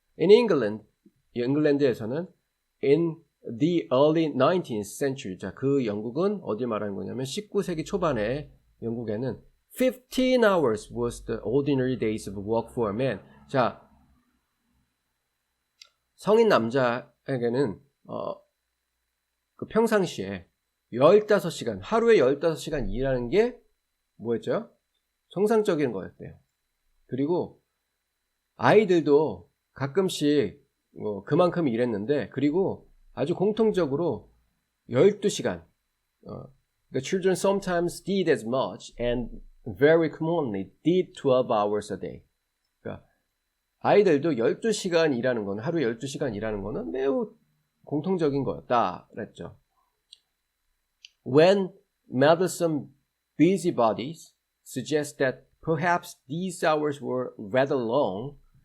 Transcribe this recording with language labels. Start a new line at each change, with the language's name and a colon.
English: In England,
Korean: 잉글랜드에서는
English: in the early 19th century,
Korean: 자, 그 영국은 어디 말하는 거냐면 19세기 초반에 영국에는
English: 15 hours was the ordinary days of work for a man.
Korean: 자, 성인 남자에게는 그 평상시에 15시간, 하루에 15시간 일하는 게 뭐였죠? 정상적인 거였대요. 그리고 아이들도 가끔씩 그만큼 일했는데, 그리고 아주 공통적으로 12시간,
English: the children sometimes did as much and very commonly did 12 hours a day.
Korean: 그러니까 아이들도 12시간 일하는 건, 하루에 12시간 일하는 거는 매우 공통적인 거였다 그랬죠.
English: When meddlesome busybodies suggest that perhaps these hours were rather long.